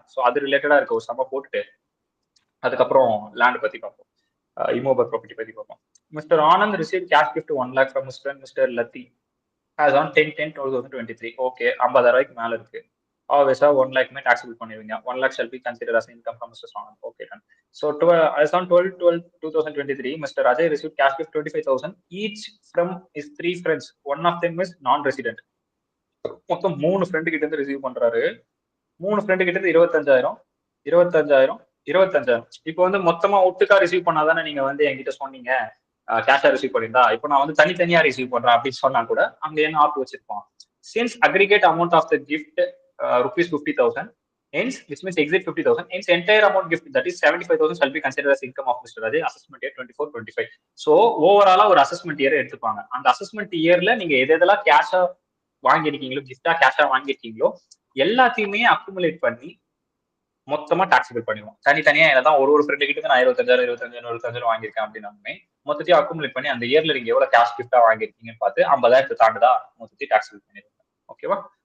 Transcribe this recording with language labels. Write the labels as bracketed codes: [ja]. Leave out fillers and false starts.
[ta] So அது ரிலேட்டடா இருக்க ஒரு சம்ம போட்டுட்டு அதுக்கப்புறம் லேண்ட் பத்தி பார்ப்போம், இம்மோபிள் ப்ராப்பர்ட்டி பத்தி பார்ப்போம். [en] Mister Anand receive cash gift 1 lakh from mister Lathi as on 10/10/2023. [ta] Okay, 50,000 ரூபாய்க்கு மேல இருக்கு. ஆப்வியஸா 1 lakh டாக்ஸபிள் பண்ணிடுவீங்க. [en] 1 lakh shall be considered as income from Mr. Anand. Okay, done. So as on 12/12/2023, Mr. Ajay received cash gift 25,000 each from his 3 friends. One of them is non-resident. [ta] மொத்தம் 3 friend கிட்ட இருந்து receive பண்றாரு. 3 friend கிட்ட இருந்து 25,000. இப்போ வந்து மொத்தமா ஒட்டுக்கா ரிசீவ் பண்ணாதானே நீங்க வந்து என்கிட்ட சொன்னீங்க கேஷா ரிசீவ் பண்ணிருந்தா. இப்போ நான் வந்து தனித்தனியா ரிசீவ் பண்றேன் அப்படின்னு சொன்னா கூட அங்க என்ன ஆப் வச்சிருப்போம். [en] Since aggregate amount of the gift rupees 50,000 hence which means exit 50,000 hence entire amount gift that is 75,000 shall be considered as income of Mr. Ajay assessment year 24-25. [ta] so overall ஒரு assessment year எடுத்துப்பாங்க. அந்த assessment இயர்ல நீங்க எதெல்லாம் கேஷா வாங்கிருக்கீங்களோ கிஃப்டா கேஷா வாங்கிருக்கீங்களோ எல்லாத்தையுமே accumulate பண்ணி மொத்தமா டாக்ஸபிள் பண்ணிடுவோம். தனித்தனியா என்னதான் ஒரு ஃப்ரெண்டு கிட்ட நான் 25,000 வாங்கியிருக்கேன் அப்படின்னாலுமே மொத்தத்தையும் அக்குமுலேட் பண்ணி அந்த இயர்ல நீங்க எவ்வளவு கேஷ் கிஃப்டா வாங்கிருக்கீங்கன்னு பார்த்து 50,000 தாண்டுதா மொத்தத்தையும் டாக்ஸபிள் பண்ணிடுவாங்க. ஓகேவா.